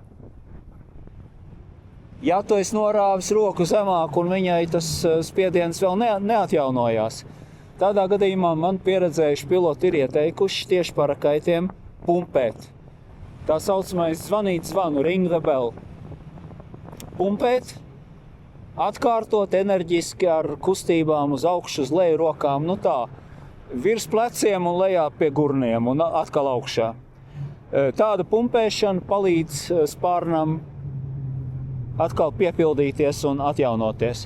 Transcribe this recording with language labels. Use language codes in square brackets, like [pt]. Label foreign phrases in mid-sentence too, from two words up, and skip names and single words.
[lv] Ja tu esi norāvis roku zemāk un viņai tas spiediens vēl neatjaunojās, tādā gadījumā man pieredzējuši piloti ir ieteikuši tieši parakaitiem pumpēt. Tā saucamais zvanīt zvanu, [en] ring the bell. [lv] Pumpēt, atkārtot enerģiski ar kustībām uz augšu, uz leju rokām, virs pleciem un lejā pie gurniem un atkal augšā. Tāda pumpēšana palīdz spārnam atkal piepildīties un atjaunoties.